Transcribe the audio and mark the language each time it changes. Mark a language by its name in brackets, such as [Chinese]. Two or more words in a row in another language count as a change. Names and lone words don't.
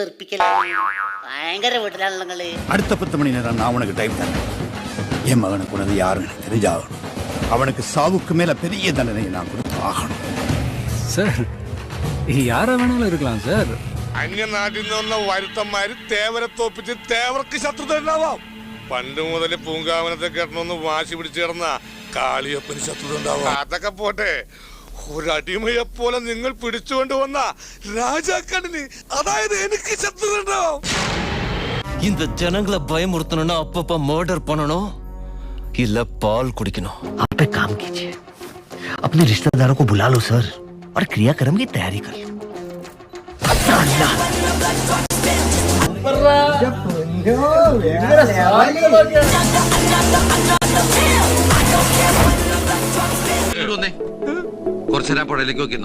[Malayalam] ഭയങ്കര വീട്ടിലാണല്ലോ നിങ്ങള്. [Tamil] அடுத்த 10 மணி நேரம் நான் அவனுக்கு டைம் தரேன். என் மகனுக்கு உனது யாருன்னு தெரிஞ்சாகணும். அவனுக்கு சாவுக்கு மேல பெரிய தண்டனை நான் கொடுத்து ஆகணும். சார் யாரா வேணாலும் இருக்கலாம் சார். [Malayalam] അന്യ നാട്ടിൽ നിന്നുള്ള വരുത്തന്മാര് തേവരെ തോപ്പിച്ച് തേവർക്ക് ശത്രുത ഉണ്ടാവാം. പണ്ട് മുതൽ പൂങ്കാവനത്തെ കെട്ടണമെന്ന് വാശി പിടിച്ചു കിടന്ന കാളിയപ്പന് ശത്രുത ഉണ്ടാവാം. അതൊക്കെ പോട്ടെ, ഒരടിമയെ പോലെ നിങ്ങൾ പിടിച്ചുകൊണ്ട് വന്ന രാജാക്കണിന്, അതായത് എനിക്ക് ശത്രുത ഉണ്ടാവും. [Tamil] இந்த ஜனங்களை பயமுறுத்தணும்னா அப்பப்ப மர்டர் பண்ணணும் இல்ல பால் குடிக்கணும். [Hindi] आप एक काम कीजिए, अपने रिश्तेदारों को बुला लो सर, और क्रियाक्रम की तैयारी कर लो. [Malayalam] കുറച്ചേരാ പുഴയിലേക്ക് വെക്കുന്നു.